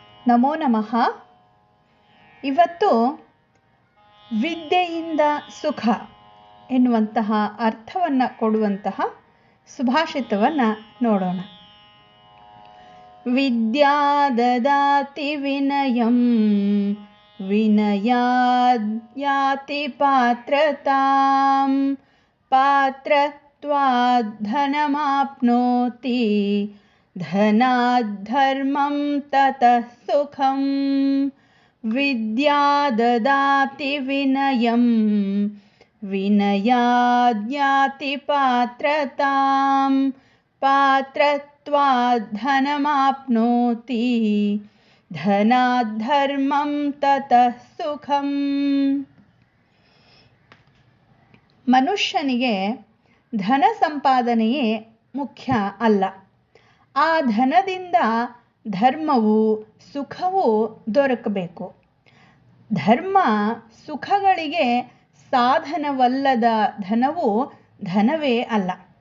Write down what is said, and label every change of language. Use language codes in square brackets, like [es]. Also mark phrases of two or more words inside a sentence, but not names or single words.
[sa] ನಮೋ ನಮಃ. [kn] ಇವತ್ತು ವಿದ್ಯೆಯಿಂದ ಸುಖ ಎನ್ನುವಂತಹ ಅರ್ಥವನ್ನು ಕೊಡುವಂತಹ ಸುಭಾಷಿತವನ್ನು ನೋಡೋಣ. [sa] ವಿದ್ಯಾ ದದಾತಿ ವಿನಯಂ ವಿನಯಾದ್ಯಾತಿ ಪಾತ್ರತಾಂ ಪಾತ್ರತ್ವಾದ್ ಧನಮಾಪ್ನೋತಿ ಧನಾದ್ ಧರ್ಮಂ ತತಃ ಸುಖಂ. ವಿದ್ಯಾ ದದಾತಿ ವಿನಯಂ ವಿನಯಾದ್ಯಾತಿ ಪಾತ್ರತಾಂ ಪಾತ್ರತ್ವಾದ್ ಧನಮಾಪ್ನೋತಿ ಧನಾದ್ ಧರ್ಮಂ ತತಃ ಸುಖಂ. [kn] ಮನುಷ್ಯನಿಗೆ ಧನ ಸಂಪಾದನೆಯೇ ಮುಖ್ಯ ಅಲ್ಲ. ಆ ಧನದಿಂದ ಧರ್ಮವು ಸುಖವೂ ದೊರಕಬೇಕು. ಧರ್ಮ ಸುಖಗಳಿಗೆ ಸಾಧನವಲ್ಲದ ಧನವು ಧನವೇ ಅಲ್ಲ.